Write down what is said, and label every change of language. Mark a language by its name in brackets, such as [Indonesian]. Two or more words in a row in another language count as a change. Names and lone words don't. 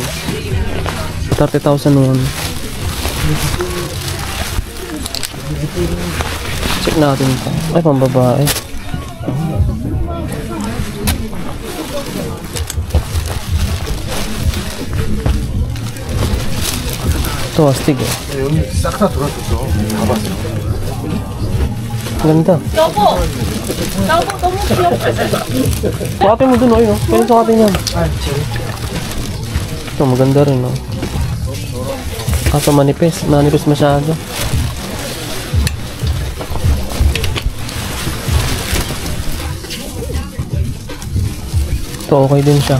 [Filipino] 30,000 won. Check natin ito. Ay, pambabae. Ito, astig eh. [Korean] 싹다 돌아줬어. 가봤어. [Filipino] Ganda. [Korean] 여보, 여보 너무 귀엽다. [Filipino] Sukatin mo dun, no? Kaya sukatin yan. Ito, maganda rin, no? Kaso manipis. Manipis masyado. Ito, okay din siya.